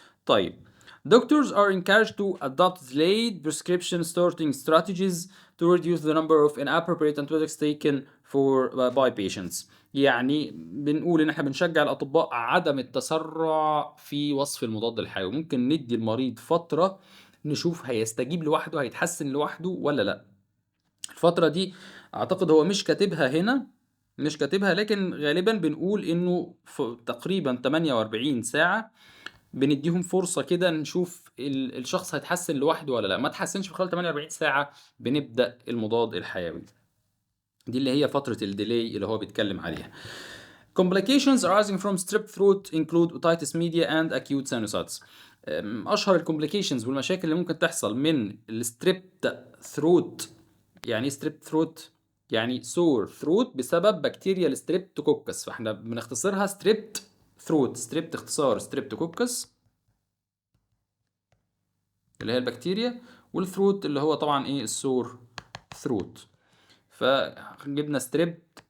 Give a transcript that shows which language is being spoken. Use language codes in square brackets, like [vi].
[en] طيب doctors are encouraged to adopt delayed prescription starting strategies to reduce the number of inappropriate antibiotics taken by patients. [ar] يعني بنقول ان احنا بنشجع الاطباء عدم التسرع في وصف المضاد الحيوي، ممكن ندي المريض فترة نشوف هيستجيب لوحده، هيتحسن لوحده ولا لا. الفترة دي اعتقد هو مش كاتبها هنا، مش كاتبها، لكن غالبا بنقول انه في تقريبا 48 ساعة بنديهم فرصة كده نشوف الشخص هيتحسن لوحده ولا لا، ما تحسنش في خلال 48 ساعة بنبدأ المضاد الحيوي. دي اللي هي فترة الديلي اللي هو بيتكلم عليها. [en] Complications arising from strep throat include otitis media and acute sinusitis. [ar] أشهر الكومبليكيشنز والمشاكل اللي ممكن تحصل من الستريبت ثروت. يعني ايه ستريبت ثروت؟ يعني سور ثروت بسبب بكتيريا الستريبتوكوكس، فاحنا بنختصرها ستريبت ثروت، ستريبت اختصار ستريبتوكوكس اللي هي البكتيريا، والثروت اللي هو طبعا ايه السور ثروت، فجبنا ستريبت